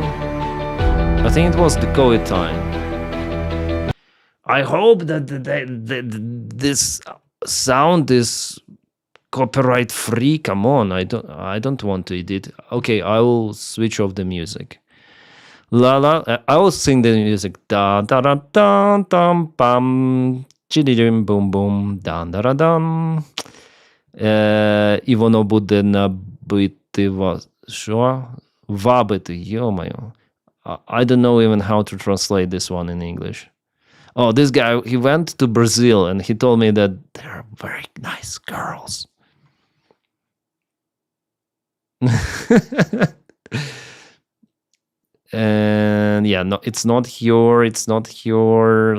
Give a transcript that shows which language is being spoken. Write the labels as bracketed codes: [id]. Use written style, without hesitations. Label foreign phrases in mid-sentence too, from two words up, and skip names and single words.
[en] I think it was the COVID time. I hope that this sound is copyright free. Come on, I don't want to edit. Okay, I will switch off the music. La la, I will sing the music. Da da da da dum bum, chidi boom boom, da da da dum. [uk] І воно буде набити вас. Що? Вабити, йо-моє. [en] I don't know even how to translate this one in English. Oh, this guy, he went to Brazil and he told me that they're very nice girls. And yeah, no, it's not here.